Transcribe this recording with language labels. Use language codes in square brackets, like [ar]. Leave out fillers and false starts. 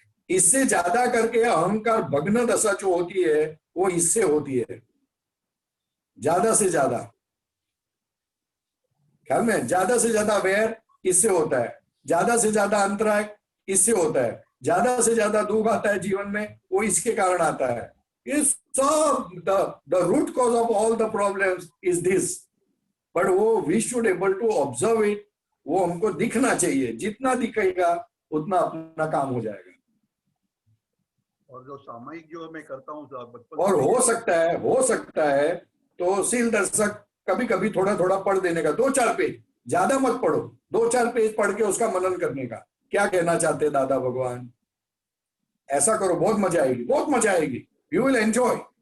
[hi] इससे ज्यादा करके अहंकार भग्न दशा जो होती है वो इससे होती है, ज्यादा से ज्यादा। ख्याल में, ज्यादा से ज्यादा वैर इससे होता है, ज्यादा से ज्यादा अंतराय इससे होता है, ज्यादा से ज्यादा दुख आता है जीवन में वो इसके कारण आता है। ये सब [en] the root cause of all the problems is this, but [hi] वो [en] we should able to observe it, [hi] वो हमको दिखना चाहिए, जितना दिखेगा उतना अपना काम हो जाएगा। और जो सामायिक जो मैं करता हूँ बचपन, और हो सकता है तो सील दर्शक कभी कभी थोड़ा थोड़ा पढ़ देने का, 2-4 पेज, ज्यादा मत पढ़ो, 2-4 पेज पढ़ के उसका मनन करने का, क्या कहना चाहते हैं दादा भगवान, ऐसा करो, बहुत मजा आएगी, बहुत मजा आएगी, [en] You will enjoy.